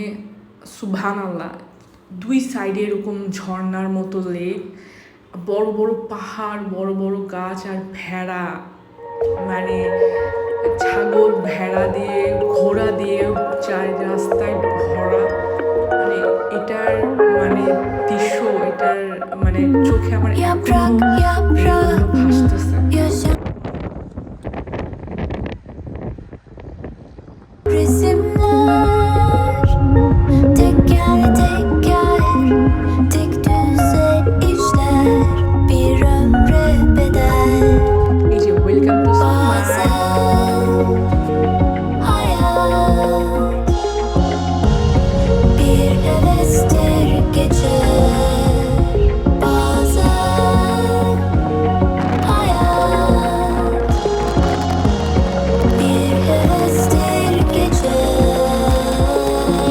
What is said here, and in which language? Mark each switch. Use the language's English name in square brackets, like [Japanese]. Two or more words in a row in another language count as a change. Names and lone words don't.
[Bangla] মানে সুবহানাল্লাহ দুই সাইডে এরকম ঝর্ণার মতো লেক, বড় বড় পাহাড়, বড় বড় গাছ আর ভেড়া, মানে ছাগল ভেড়া দিয়ে ঘোড়া দিয়ে চার রাস্তায় ভরা। মানে এটার মানে দৃশ্য, এটার মানে চোখে আমার [Turkish] Yaprak, [Bangla] এখনো [Turkish] yaprak, [Bangla] ভাসতেছে। [Turkish] yaşam resimler, teker teker, tek düze işler, bir ömre bedel. [Bangla] এই যে [English] welcome to [Turkish] Bazen hayat bir hevestir geçer. Bazen hayat bir hevestir geçer.